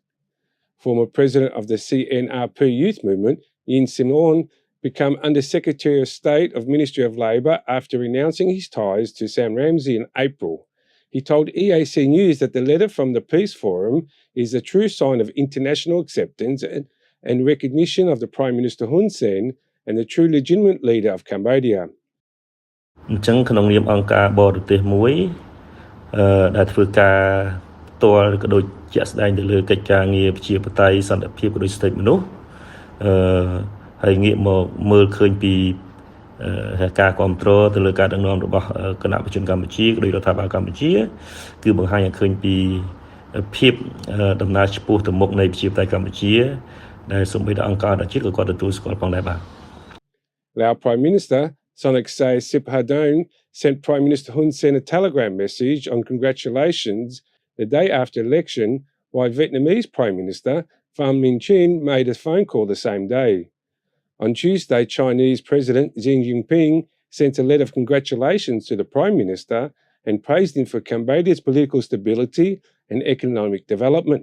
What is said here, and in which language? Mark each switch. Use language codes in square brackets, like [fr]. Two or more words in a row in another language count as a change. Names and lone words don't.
[en] Former President of the CNRP Youth Movement, Yin Sim-on, became Under-Secretary of State of Ministry of Labour after renouncing his ties to Sam Rainsy in April. He told EAC News that the letter from the Peace Forum is a true sign of international acceptance and recognition of the Prime Minister Hun Sen and the true legitimate leader of Cambodia. [km] អញ្ចឹងក្នុងនាមអង្គការបរទេសមួយដែលធ្វើការផ្ទាល់ក៏ដូចជាក់ស្ដែងទៅលើកិច្ចការងារប្រជាបតេយ្យសន្តិភាពក៏ដូចសិទ្ធិមនុស្សហើយងាកមកមើលឃើញពីការគ្រប់គ្រងទៅលើការដឹកនាំរបស់គណៈប្រជាជនកម្ពុជាក៏ដូចរដ្ឋាភិបាលកម្ពុជាគឺបង្ហាញឲ្យឃើញពីភាពដំណើរឆ្ពោះទៅមុខនៃប្រជាបតេយ្យកម្ពុជាដែលសូម្បីតែអង្គការជាតិក៏គាត់ទទួលស្គាល់ផងដែរបាទ [en] Lao Prime Minister Sanaksay Siphandone sent Prime Minister Hun Sen a telegram message on congratulations the day after election, while Vietnamese Prime Minister Pham Minh Chinh made a phone call the same day. On Tuesday, Chinese President Xi Jinping sent a letter of congratulations to the Prime Minister and praised him for Cambodia's political stability and economic development.